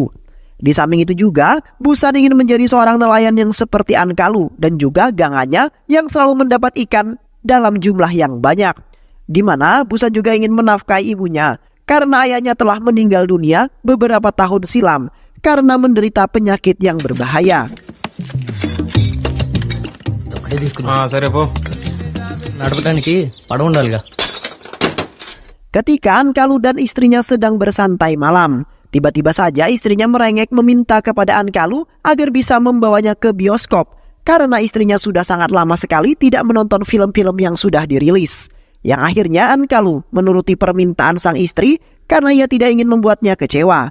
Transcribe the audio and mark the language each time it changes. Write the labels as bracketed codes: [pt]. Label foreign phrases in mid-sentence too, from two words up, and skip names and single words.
[id] Di samping itu juga, Busan ingin menjadi seorang nelayan yang seperti Ankalu dan juga Ganganya yang selalu mendapat ikan dalam jumlah yang banyak. Di mana Busan juga ingin menafkahi ibunya karena ayahnya telah meninggal dunia beberapa tahun silam karena menderita penyakit yang berbahaya. [te] సరే పో నడపడానికి పడవ ఉండాలిగా. [id] Ketika Ankalu dan istrinya sedang bersantai malam, tiba-tiba saja istrinya merengek meminta kepada Ankalu agar bisa membawanya ke bioskop karena istrinya sudah sangat lama sekali tidak menonton film-film yang sudah dirilis. Yang akhirnya Ankalu menuruti permintaan sang istri karena ia tidak ingin membuatnya kecewa.